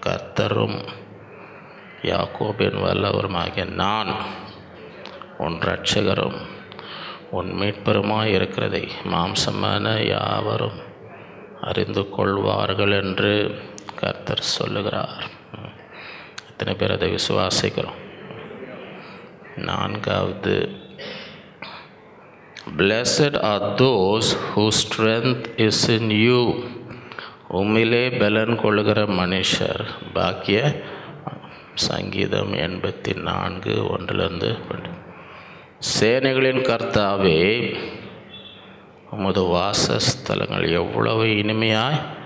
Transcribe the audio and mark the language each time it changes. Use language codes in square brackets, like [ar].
[ta] கர்த்தரும் யாக்கோபின் வல்லவருமாகிய நான் உன் இரட்சகரும் உன் மீட்பருமாய் இருக்கிறதை மாம்சமான யாவரும் அறிந்து கொள்வார்கள் என்று கர்த்தர் சொல்லுகிறார். எத்தனை பேர் அதை விசுவாசிக்கிறோம்? நான்காவது, [en] blessed are those whose strength is in you. [ta] உம்மிலே பலன் கொள்ளுகிற மனுஷர் பாக்கிய. சங்கீதம் 84:1-2. சேனைகளின் கர்த்தாவே, உமது வாசஸ்தலங்கள் எவ்வளவு இனிமையாய்!